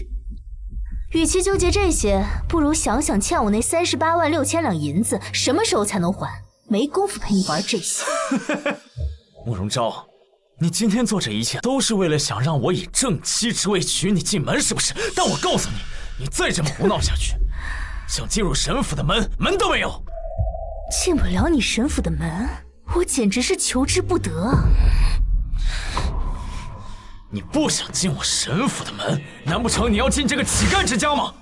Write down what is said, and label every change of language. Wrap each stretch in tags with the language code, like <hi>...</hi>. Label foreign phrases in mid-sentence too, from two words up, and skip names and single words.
<zh>與其糾結這些，不如想想欠我那38萬6千兩銀子什麼時候才能還？沒工夫陪你玩這些。慕容昭，你今天做這一切都是為了想讓我以正妻之位娶你進門，是不是？但我告訴你，你再這麼胡鬧下去，想進入神府的門都沒有。進不了你神府的門，我簡直是求之不得。你不想進我神府的門，難不成你要進這個乞丐之家嗎？</zh>